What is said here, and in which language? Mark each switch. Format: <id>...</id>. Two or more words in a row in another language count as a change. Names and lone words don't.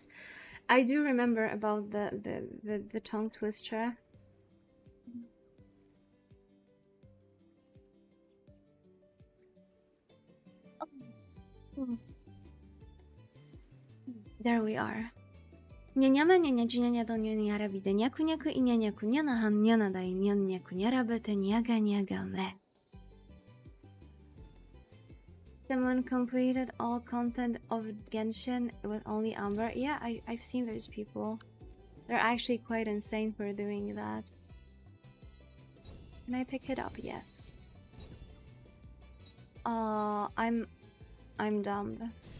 <en>I do remember about the tongue twister. There we are. Nyanyama nyanya junyanya do nyanya bide nyaku nyaku i nyanyaku nyana han nyana dai nyan nyaku nyara bete nyaga nyaga me. Someone completed all content of Genshin with only Amber. Yeah, I've seen those people. They're actually quite insane for doing that. Can I pick it up? Yes. I'm dumb.</en>